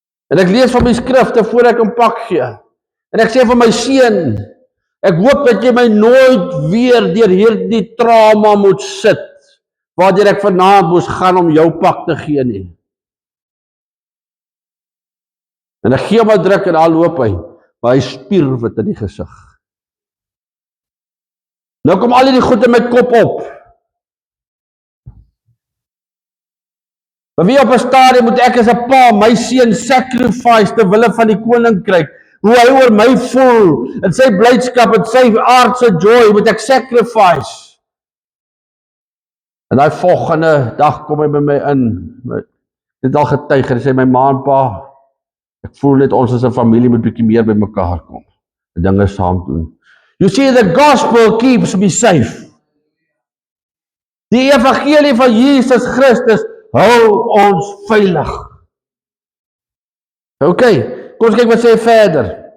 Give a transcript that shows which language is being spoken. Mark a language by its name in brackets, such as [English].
[Afrikaans] En ek lees van my skrifte voor ek hom pak gee. En ek sê vir my seun, ek hoop dat jy my nooit weer deur hierdie trauma moet sit, waardeur ek vanaand moes gaan om jou pak te gee nie. En ek gee hom 'n druk en al loop hy, maar hy spierwit in die gesig. Nou kom al die goed in my kop op. Maar wie op 'n stadium moet ek as 'n pa my seun sacrifice ter wille van die koninkryk? Hoe hy oor my voel, en sy blydskap en sy aardse joy moet ek sacrifice. En daai volgende dag kom hy by my in. Dit al getuig en sê my ma en pa, ek voel net ons as 'n familie moet bietjie meer by mekaar kom. Die dinge saam doen. [English] You see, the gospel keeps me safe. [Afrikaans] Die evangelie van Jesus Christus hou ons veilig. Okay, kom ons kyk wat sê verder.